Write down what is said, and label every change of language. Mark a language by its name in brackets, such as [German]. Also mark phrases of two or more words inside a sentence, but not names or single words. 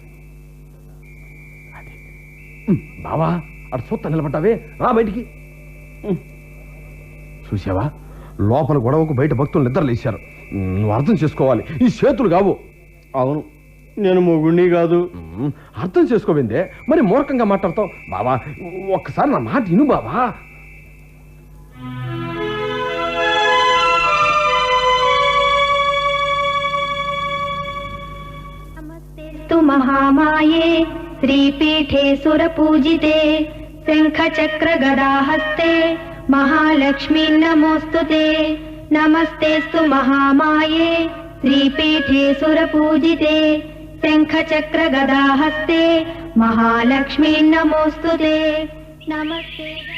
[Telugu] అది బావా, అటు చూస్తా నిలబడ్డావే, రా బయటికి. చూసావా, లోపల గొడవకు బయట భక్తులు నిద్రలేశారు. నువ్వు అర్థం చేసుకోవాలి, ఈ చేతులు కావు. అవును, నేను మొగుణ్ణి కాదు. అర్థం చేసుకోవిందే మరి మూర్ఖంగా మాట్లాడతావు బావా. ఒక్కసారి నా మాట విను బావా. [Sanskrit] महामाये श्रीपीठे सुरपूजिते शंखचक्र गदाहस्ते महालक्ष्मी नमोस्तुते नमस्तेस्तु महामाये श्रीपीठे सुरपूजिते शंखचक्र गदाहस्ते महालक्ष्मी नमोस्तुते नमस्ते